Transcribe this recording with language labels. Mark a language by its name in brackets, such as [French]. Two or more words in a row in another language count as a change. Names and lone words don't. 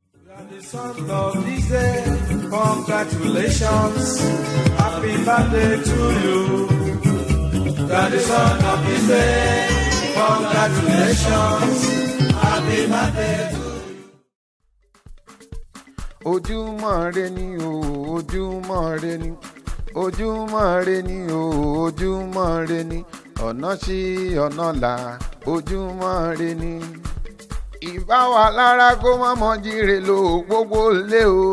[English] You are the son of this day. Congratulations. Happy birthday to you. You are the son of this day. Congratulations. Happy birthday to you. [Yoruba] Ojúmọ́ re ni o, ojúmọ́ re ni. Ojúmọ́ re ni o, ojúmọ́ re ni. Ọ̀nà ṣí, ọ̀nà là, ojúmọ́ re ni. Ìbá wa lára kó má mọ jíire lo gbogbo lé o.